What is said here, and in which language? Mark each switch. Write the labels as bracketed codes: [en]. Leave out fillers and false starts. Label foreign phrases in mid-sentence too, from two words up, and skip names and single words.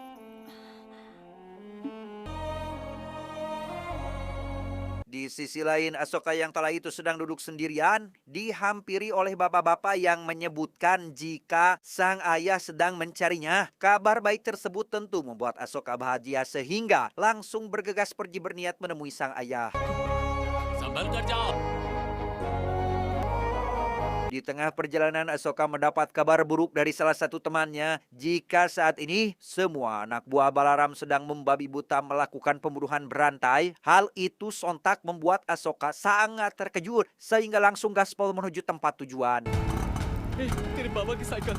[id] Di sisi lain, Asoka yang kala itu sedang duduk sendirian, dihampiri oleh bapak-bapak yang menyebutkan jika sang ayah sedang mencarinya. Kabar baik tersebut tentu membuat Asoka bahagia sehingga langsung bergegas pergi berniat menemui sang ayah. [hi] संभल कर जाओ। [id] Di tengah perjalanan, Asoka mendapat kabar buruk dari salah satu temannya jika saat ini semua anak buah Balaram sedang membabi buta melakukan pembunuhan berantai. Hal itu sontak membuat Asoka sangat terkejut sehingga langsung gaspol menuju tempat tujuan. [hi] तेरे बाबा की साइकिल।